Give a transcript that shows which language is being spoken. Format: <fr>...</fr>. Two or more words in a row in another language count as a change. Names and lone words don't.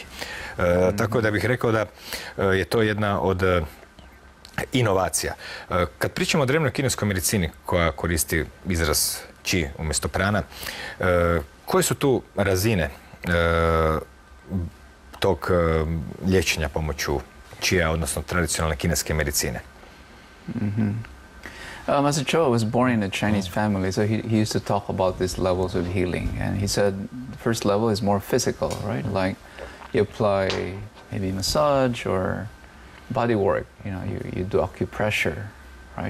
<hr>Tako da bih rekao da je to jedna od inovacija. Kad pričamo o drevnoj kineskoj medicini koja koristi izraz chi umjesto prana, koje su tu razine tog liječenja pomoću čija, odnosno tradicionalne kineske medicine?</hr> <en>Master Cho was born in a Chinese family, so he used to talk about these levels of healing. And he said the first level is more physical, right? Like you apply maybe massage or body work, you know, you do acupressure, right?</en>